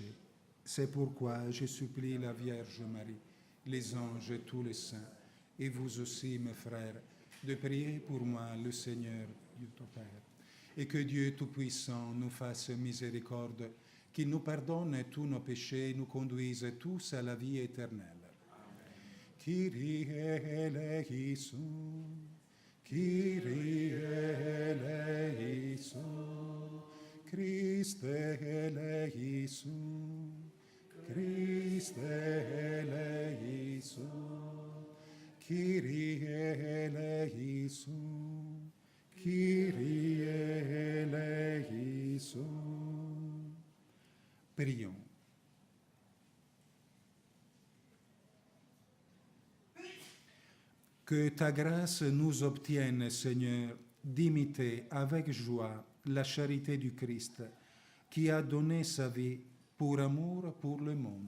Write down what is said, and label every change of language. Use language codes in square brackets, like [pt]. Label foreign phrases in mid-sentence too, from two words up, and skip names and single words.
[fr] C'est pourquoi je supplie la Vierge Marie, les anges et tous les saints, et vous aussi, mes frères, de prier pour moi, le Seigneur, Dieu ton Père, et que Dieu Tout-Puissant nous fasse miséricorde, qu'il nous pardonne tous nos péchés et nous conduise tous à la vie éternelle. [el] Κύριε ἐλέησον, Κύριε ἐλέησον, Χριστὲ ἐλέησον, Χριστὲ ἐλέησον, Κύριε ἐλέησον, Κύριε ἐλέησον. [fr] Prions. Que ta grâce nous obtienne, Seigneur, d'imiter avec joie la charité du Christ, qui a donné sa vie pour amour pour le monde.